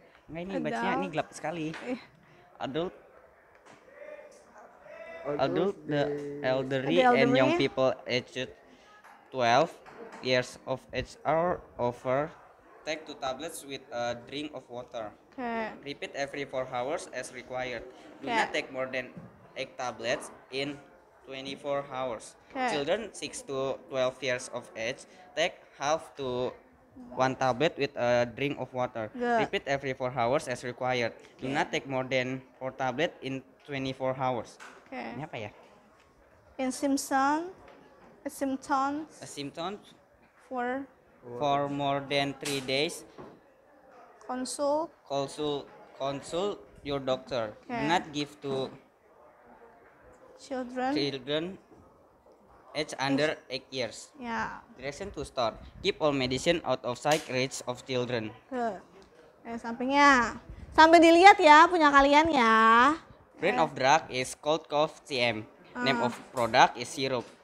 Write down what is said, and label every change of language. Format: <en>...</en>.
<id>Enggak ini bacanya ini gelap sekali.</id> <en>Adult, the elderly and young people aged 12 years of age are over. Take 2 tablets with a drink of water. Okay. Repeat every 4 hours as required. Do not take more than 8 tablets in 24 hours. Okay. Children 6 to 12 years of age take half to 1 tablet with a drink of water. Good. Repeat every 4 hours as required. Do not take more than 4 tablets in 24 hours. Okay.</en> <id>Ini apa ya?</id> <en>In symptoms A symptom for for more than 3 days. consult. Consult your doctor. Do Okay. not give to Children. age under 8 years. Ya. Direction to store. Keep all medicine out of sight reach of children. Good.</en> <id>Sampingnya. Sampai dilihat ya punya kalian ya.</id> <en>Brand of drug is cold cough CM. Name of product is syrup.</en>